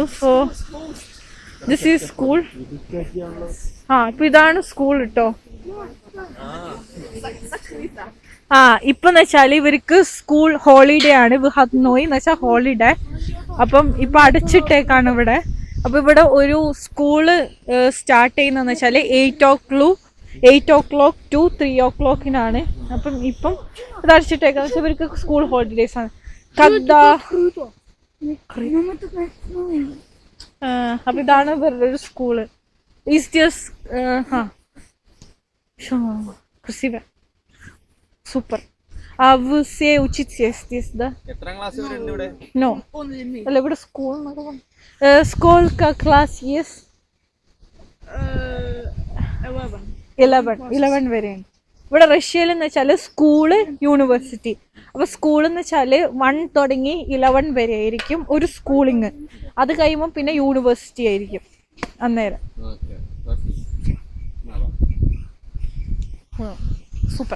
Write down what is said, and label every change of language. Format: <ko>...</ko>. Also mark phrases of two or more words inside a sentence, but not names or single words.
<en>So this is school.</en> <ml>ഇപ്പൊ ഇതാണ് സ്കൂൾ കേട്ടോ. ഇപ്പൊന്ന് വെച്ചാല് ഇവർക്ക്</ml> <en>school holiday</en> <ml>ആണ്. വിഹത്നോയി എന്ന് വെച്ചാൽ ഹോളിഡേ. അപ്പം ഇപ്പൊ അടച്ചിട്ടേക്കാണ് ഇവിടെ. അപ്പൊ ഇവിടെ ഒരു</ml> <en>school start</en> <ml>ചെയ്യുന്നതെന്ന് വെച്ചാല്</ml> <en>8 o'clock to 3 o'clock-</en> <ml>നാണ്. അപ്പം ഇപ്പം ഇത് അടച്ചിട്ടേക്കാന്ന് വെച്ചാൽ ഇവർക്ക്</ml> <en>school holidays</en> <ml>ആണ്. അപ്പൊ ഇതാണ് ഇവരുടെ ഒരു സ്കൂള്. സൂപ്പർ.</ml> <ru>Вы учитесь здесь, да?</ru> <ml>എത്രാം ക്ലാസ് വരെ ഉണ്ട് ഇവിടെ? No. അല്ല ഇവിടെ സ്കൂൾ.</ml> <ru>Сколько класс есть?</ru> <ml>11 വരെയാണ്. ഇവിടെ റഷ്യയിൽ എന്ന് വെച്ചാല്</ml> <en>school university.</en> <ml>അപ്പൊ സ്കൂൾ എന്ന് വെച്ചാല് 1 തുടങ്ങി 11 വരെ ആയിരിക്കും ഒരു സ്കൂളിങ്. അത് കഴിയുമ്പോൾ പിന്നെ യൂണിവേഴ്സിറ്റി ആയിരിക്കും അന്നേരം. സൂപ്പർ.</ml>